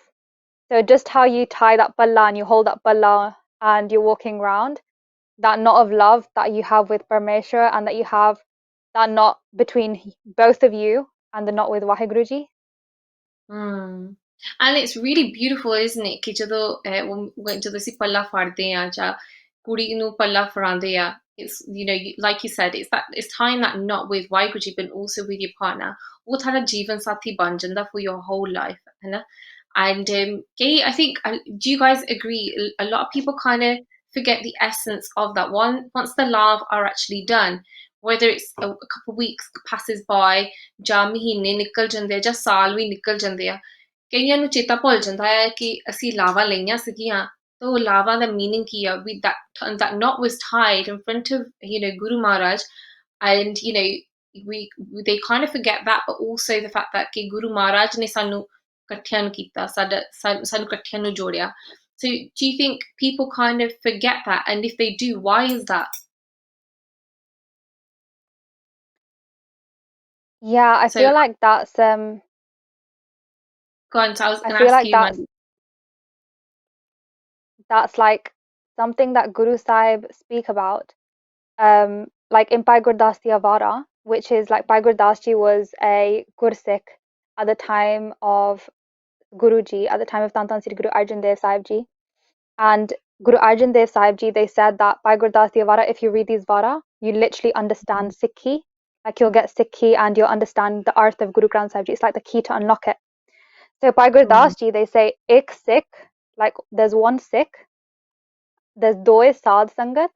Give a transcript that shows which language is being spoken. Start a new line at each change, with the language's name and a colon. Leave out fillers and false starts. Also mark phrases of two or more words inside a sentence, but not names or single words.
English: So just how you tie that palla and you hold that palla and you're walking around, that knot of love that you have with Parmeshwar and that you have that knot between both of you and the knot with Waheguruji. Mm. And it's really beautiful, isn't it?
Punjabi: ਕਿ ਜਦੋਂ ਅਸੀਂ ਪੱਲਾ ਫੜਦੇ ਆ ਜਾਂ ਕੁੜੀ ਨੂੰ ਪੱਲਾ ਫੜਾਉਂਦੇ ਆ,
English: it's, you know, like you said, it's tying that knot with Waiguji, but also with your partner.
Punjabi: ਉਹ ਤੁਹਾਡਾ ਜੀਵਨ ਸਾਥੀ ਬਣ ਜਾਂਦਾ
English: for your whole life,
Punjabi: ਹੈ ਨਾ?
English: And I think, do you guys agree? A lot of people kind of forget the essence of that one. Once the love are actually done, whether it's a couple of weeks passes by,
Punjabi: ਜਾਂ ਮਹੀਨੇ ਨਿਕਲ ਜਾਂਦੇ ਆ ਜਾਂ ਸਾਲ ਵੀ ਨਿਕਲ ਜਾਂਦੇ ਆ, ਕਈਆਂ ਨੂੰ ਚੇਤਾ ਭੁੱਲ ਜਾਂਦਾ ਹੈ ਕਿ ਅਸੀਂ ਲਾਵਾਂ ਲਈਆਂ ਸੀਗੀਆਂ, ਤਾਂ ਉਹ ਲਾਵਾਂ ਦਾ meaning ਕੀ ਆ?
English: That knot was tied in front of, you know, Guru Maharaj, and you know, we they kind of forget that, but also the fact that
Punjabi: ਕਿ Guru Maharaj ਨੇ ਸਾਨੂੰ ਇਕੱਠਿਆਂ ਨੂੰ ਕੀਤਾ, ਸਾਨੂੰ ਇਕੱਠਿਆਂ ਨੂੰ ਜੋੜਿਆ.
English: So do you think people kind of forget that, and if they do, why is that? Yeah, I So feel like that's go on, so I was I going to feel ask like you, that's Mandy. that's like something that Guru Sahib speak about. Like in Bhai Gurdas Di Avara, which is like Bhai Gurdas Ji was a Gursikh at the time of Guruji, at the time of Tan Tan Sri Guru Arjan Dev Sahib Ji. And Guru Arjan Dev Sahib Ji, they said that Bhai Gurdas Di Avara, if you read these Vara, you literally understand Sikhi. Like you'll get Sikhi and you'll understand the art of Guru Granth Sahib Ji. It's like the key to unlock it. So Bhai Mm, Gurdas Ji, they say,
Punjabi: ਇੱਕ ਸਿੱਖ,
English: like there's one Sikh, there's
Punjabi: ਦੋ ਸਾਧ ਸੰਗਤ.